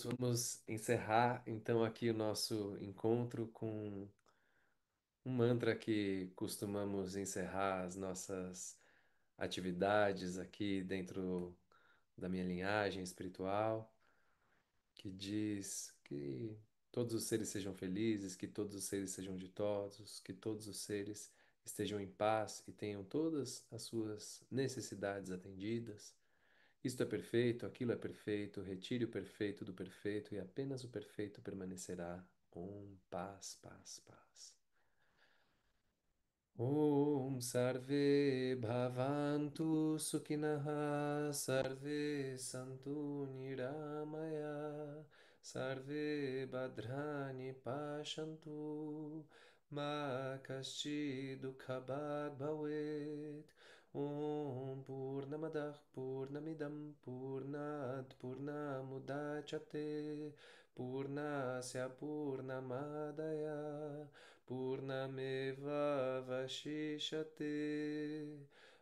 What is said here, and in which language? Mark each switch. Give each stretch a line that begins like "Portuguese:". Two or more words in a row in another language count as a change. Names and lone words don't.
Portuguese: Vamos encerrar então aqui o nosso encontro com um mantra que costumamos encerrar as nossas atividades aqui dentro da minha linhagem espiritual, que diz que todos os seres sejam felizes, que todos os seres sejam ditosos, que todos os seres estejam em paz e tenham todas as suas necessidades atendidas. Isto é perfeito, aquilo é perfeito, retire o perfeito do perfeito e apenas o perfeito permanecerá. Paz, paz, paz.
Sanskrit: Om Sarve Bhavantu Sukhinaha Sarve Santu Niramaya Sarve Bhadrani Pashantu Ma Kaschi Dukhabad Bhavet Om Purnamadah Purnamidam Purnat Purnamudachate Purnasya Purnamadaya Purnameva Vashishate.